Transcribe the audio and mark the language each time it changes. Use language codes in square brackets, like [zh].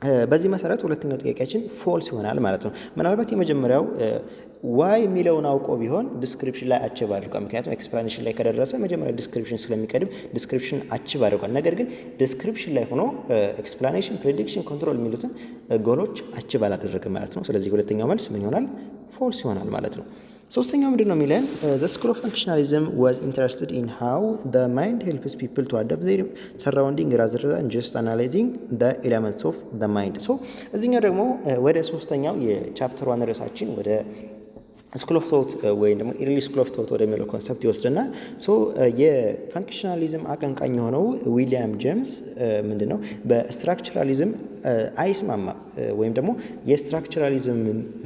[am] በዚህ መሰረት ሁለተኛው ጥያቄያችን ፎልስ ይሆናል ማለት ነው። ምናልባት የመጀመሪያው ዋይ የሚለውን አውቆ ቢሆን ዲስክሪፕሽን ላይ አቺቭ አድርጓል። ምክንያቱም ኤክስፕላኔሽን ላይ ከደረሰ መጀመሪያ ዲስክሪፕሽን ስለሚቀድም ዲስክሪፕሽን አቺቭ አድርጓል። ነገር ግን ዲስክሪፕሽን ላይ ሆኖ ኤክስፕላኔሽን፣ ፕሬዲክሽን፣ ኮንትሮል የሚሉትን ጎሎች አቺቭ አላደረገም ማለት ነው። ስለዚህ ሁለተኛው መልስ ምን ይሆናል? ፎልስ ይሆናል ማለት ነው። ሶስተኛው ምንድን ነው የሚለን? [en] the school of functionalism was interested in how the mind helps people to adapt their surrounding rather than just analyzing the elements of the mind. [am] so እዚህኛው ደግሞ ወደ ሶስተኛው የቻፕተር 1 ርዕሳችን ወደ ስኩል ኦፍ ቶት ወይም ደግሞ ኢርሊ ስኩል ኦፍ ቶት ወደሚለው ኮንሰፕት ይወስደናል። የፋንክሽናሊዝም አቀንቃኝ የሆነው ዊሊያም ጄምስ ምንድን ነው በስትራክቸራሊዝም አይስማማም ወይም ደግሞ የስትራክቸራሊዝምን